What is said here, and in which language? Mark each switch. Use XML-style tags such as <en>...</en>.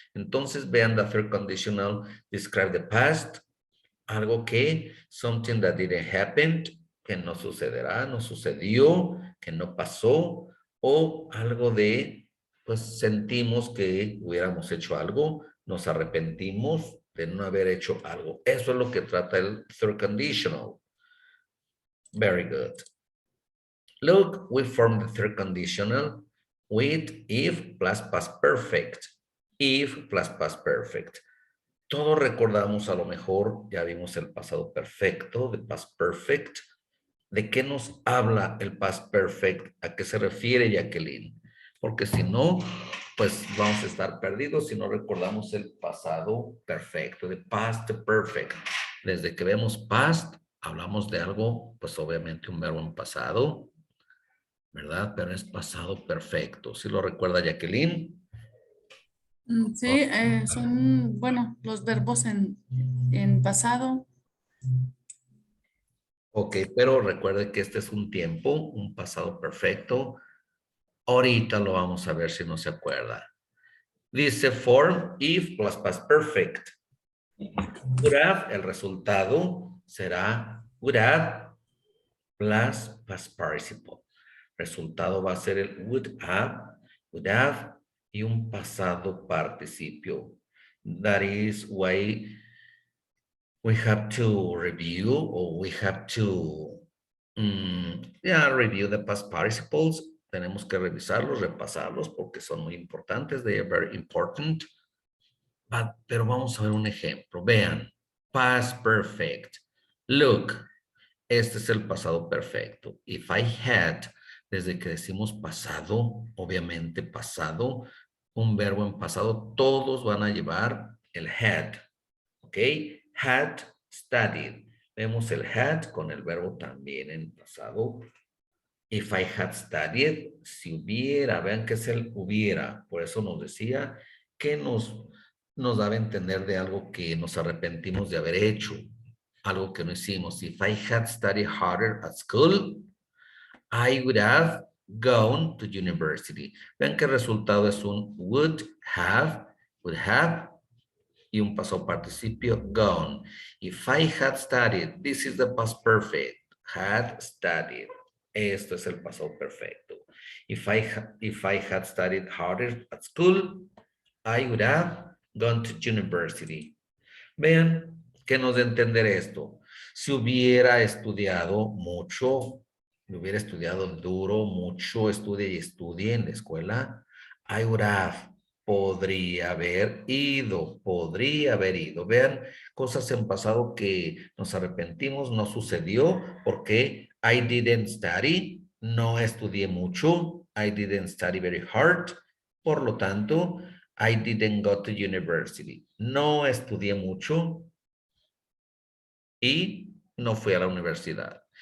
<es>Entonces vean</es> <en>the third conditional, describe the past,</en> <es>algo que,</es> <en>something that didn't happen,</en> <es>que no sucederá, no sucedió, que no pasó, o algo de, pues sentimos que hubiéramos hecho algo, nos arrepentimos de no haber hecho algo. Eso es lo que trata el third conditional.</es> <en>Very good. Look, we form the third conditional with if plus past perfect. If plus past perfect.</en> <es>Todos recordamos, a lo mejor ya vimos el pasado perfecto, de past perfect. ¿De qué nos habla el past perfect? ¿A qué se refiere, Jacqueline? Porque si no, pues vamos a estar perdidos si no recordamos el pasado perfecto, de past perfect. Desde que vemos past, hablamos de algo, pues obviamente un verbo en pasado, ¿verdad? Pero es pasado perfecto. ¿Sí lo recuerda Jacqueline? Sí, son, bueno, los verbos en pasado. Ok, pero recuerde que este es un tiempo, un pasado perfecto. Ahorita lo vamos a ver si no se acuerda.</es> <en>Dice form if plus past perfect. Would have,</en> <es>el resultado será</es> <en>would have plus past participle.</en> <es>Resultado va a ser el would have y un pasado participio.</es> <en>That is why we have to review or we have to review the past participles.</en> <es>Tenemos que revisarlos, repasarlos porque son muy importantes.</es> <en>They are very important.</en> <es>Pero vamos a ver un ejemplo. Vean, past perfect. Look, este es el pasado perfecto.</es> <en>If I had,</en> <es>desde que decimos pasado, obviamente pasado, un verbo en pasado, todos van a llevar el had. ¿Ok?</es> <en>Had studied.</en> <es>Vemos el had con el verbo también en pasado.</es> <en>If I had studied,</en> <es>si hubiera, vean que es el hubiera. Por eso nos decía que nos daba a entender de algo que nos arrepentimos de haber hecho. Algo que no hicimos.</es> <en>If I had studied harder at school, I would have gone to university.</en> <es>Vean que el resultado es un would have, y un pasado participio, gone.</es> <en>If I had studied, this is the past perfect, had studied.</en> <es>Esto es el pasado perfecto.</es> <en>If I had studied harder at school, I would have gone to university.</en> <es>Vean que nos da a entender esto. Si hubiera estudiado mucho, hubiera estudiado duro, mucho, estudie en la escuela,</es> <en>I would have,</en> <es>podría haber ido. Vean, cosas en pasado que nos arrepentimos, no sucedió, porque</es> <en>I didn't study,</en> <es>no estudié mucho,</es> <en>I didn't study very hard,</en> <es>por lo tanto,</es> <en>I didn't go to university,</en> <es>no estudié mucho y no fui a la universidad.</es>